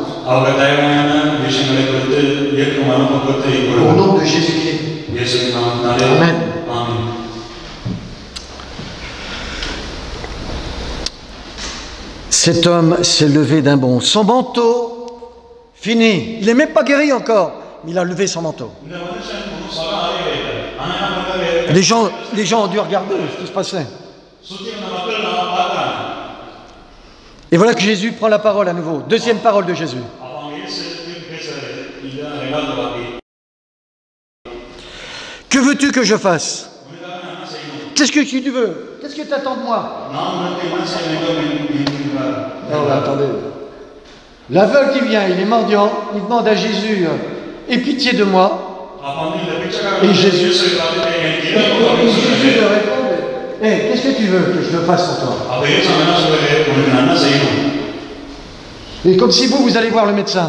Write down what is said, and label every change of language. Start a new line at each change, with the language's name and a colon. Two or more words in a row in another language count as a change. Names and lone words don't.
French: Au nom de Jésus-Christ. Amen. Cet homme s'est levé d'un bond. Son manteau Fini. Il n'est même pas guéri encore, mais il a levé son manteau.
Tamil: இந்த மனுஷன் ஒன்றும் சொல்ல ஆகவே இல்லை. ஆனா என்ன பண்றாரு?
French: Les gens ont dû regarder ce qui se passait.
Tamil: சுத்தி வந்த மக்கள் நான் பார்க்கறாங்க.
French: Et voilà que Jésus prend la parole à nouveau. Deuxième parole de Jésus.
Tamil: அவங்க இயேசு திருப்பி பேசுறாரு. இதுதான் இரண்டாவது வார்த்தை.
French: Que veux-tu que je fasse?
Tamil: உனக்காக நான் என்ன செய்யணும்?
French: Qu'est-ce que tu veux? Qu'est-ce que tu attends de moi?
Tamil: நான் உனக்கு என்ன செய்ய வேண்டும் என்கிறார்.
French: Non, attendez. L'aveugle qui vient, il est mendiant, il demande à Jésus, aie pitié de moi. Et Jésus lui répond, hey, qu'est-ce que tu veux que je le fasse pour toi? Et comme si vous allez voir le médecin.